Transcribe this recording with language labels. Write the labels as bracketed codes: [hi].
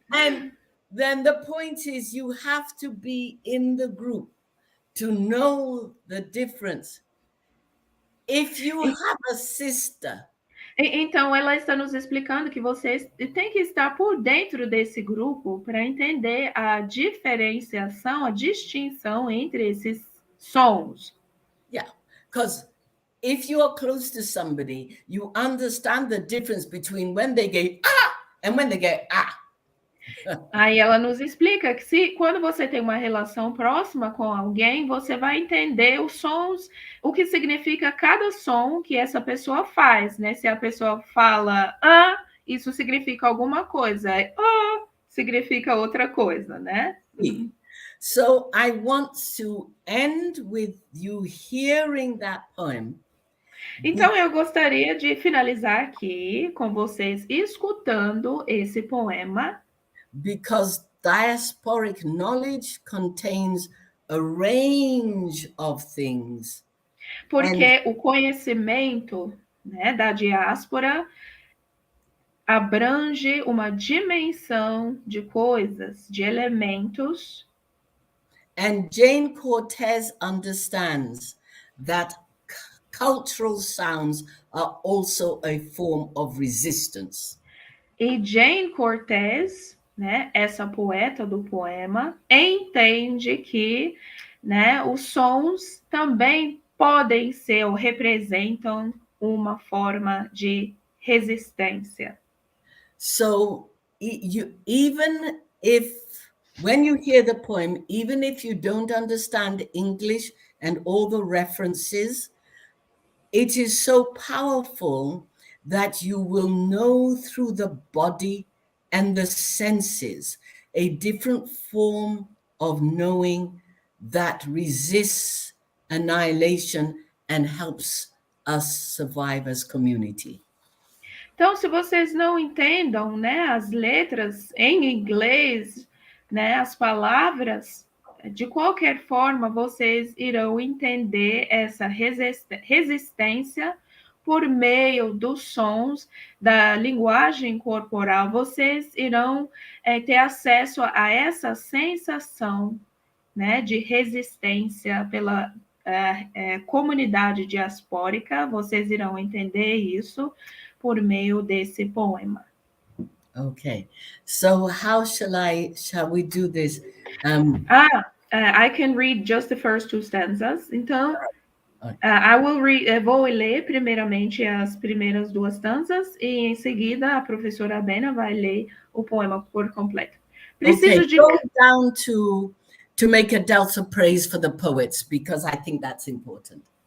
[en] And then the point is you have to be in the group to know the difference. If you have a sister. [pt] Então, ela está nos explicando que vocês têm que estar por dentro desse grupo para entender a diferenciação, a distinção entre esses sons. [en] Yeah, because if you are close to somebody, you understand the difference between when they go and when they go [pt] Aí ela nos explica que quando você tem uma relação próxima com alguém, você vai entender os sons, o que significa cada som que essa pessoa faz, né? Se a pessoa fala isso significa alguma coisa, significa outra coisa, né? [en] So I want to end with you hearing that poem. [pt] Então eu gostaria de finalizar aqui com vocês escutando esse poema. [en] Because diasporic knowledge contains a range of things. [pt] Porque o conhecimento, né, da diáspora abrange uma dimensão de coisas, de elementos. [en] And Jane Cortez understands that cultural sounds are also a form of resistance. [pt] E Jane Cortez, né, essa poeta do poema, entende que, né, os sons também podem ser ou representam uma forma de resistência. [en] So you, even if when you hear the poem, even if you don't understand English and all the references, it is so powerful that you will know through the body and the senses a different form of knowing that resists annihilation and helps us survive as community. [pt] Então, se vocês não entendam, né, as letras em inglês, né, as palavras, de qualquer forma, vocês irão entender essa resistência por meio dos sons, da linguagem corporal. Vocês irão ter acesso a essa sensação, né, de resistência pela comunidade diaspórica. Vocês irão entender isso por meio desse poema. [en] Okay, so shall we do this? I can read just the first two stanzas. [pt] Então, [en] I will read, [pt] vou ler primeiramente as primeiras duas stanzas e em seguida a professora Abena vai ler o poema por completo. Preciso de [en] go down to make a delta praise for the poets because I think that's important.